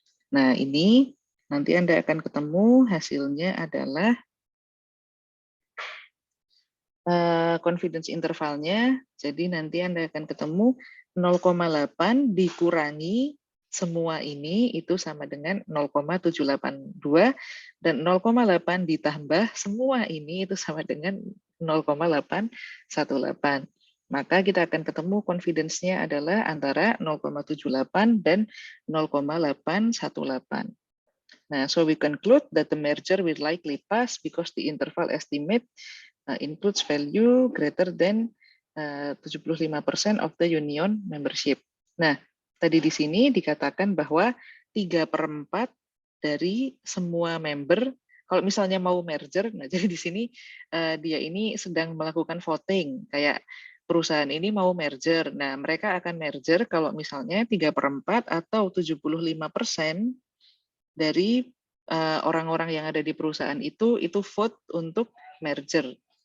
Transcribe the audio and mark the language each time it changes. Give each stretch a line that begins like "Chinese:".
Indonesian: Nah ini nanti Anda akan ketemu hasilnya adalah confidence intervalnya, jadi nanti Anda akan ketemu 0,8 dikurangi semua ini itu sama dengan 0,782 dan 0,8 ditambah semua ini itu sama dengan 0,818. Maka kita akan ketemu confidence-nya adalah antara 0,78 dan 0,818.
English: Nah, so we conclude that the merger will likely pass because the interval estimate includes value greater than 75% of the union membership.
Indonesian: Nah, tadi di sini dikatakan bahwa 3/4 dari semua member, kalau misalnya mau merger, nah jadi di sini dia ini sedang melakukan voting, kayak perusahaan ini mau merger. Nah, mereka akan merger kalau misalnya 3/4 atau 75% dari orang-orang yang ada di perusahaan itu vote untuk merger.